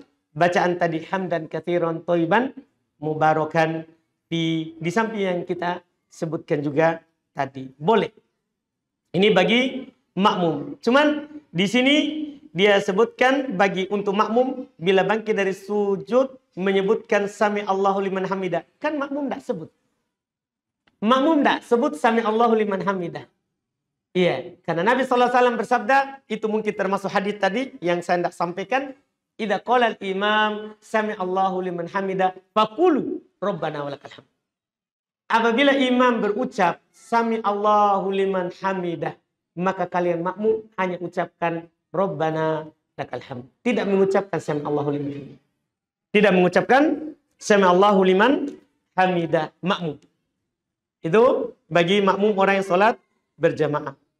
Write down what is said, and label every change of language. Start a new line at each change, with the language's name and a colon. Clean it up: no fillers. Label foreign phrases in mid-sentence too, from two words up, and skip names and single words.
Indonesian: Bacaan tadi
Arabic: حمدا كثيرا طيبا مباركا
Indonesian: di samping yang kita sebutkan juga tadi.
Malay: Boleh. Ini bagi makmum.
Indonesian: Cuman di sini dia sebutkan bagi untuk makmum bila bangkit dari sujud menyebutkan
Arabic: سمع الله لمن حمده.
Malay: Kan makmum tidak sebut. Makmum tidak sebut
Arabic: سمع الله لمن حمده.
Indonesian: Iya, karena Nabi SAW bersabda, itu mungkin termasuk hadis tadi yang saya tidak sampaikan.
Arabic: إذا قال الإمام سمع الله لمن حمده فقولوا ربنا ولك الحمد.
Indonesian: Apabila imam berucap
Arabic: سمع الله لمن حمده,
Indonesian: maka kalian makmum hanya ucapkan
Arabic: ربنا لك الحمد.
Indonesian: Tidak mengucapkan
Arabic: سمع الله لمن حمده.
Indonesian: Tidak mengucapkan
Arabic: سمع الله لمن حمده
Indonesian: makmum. Itu bagi makmum orang yang sholat berjamaah.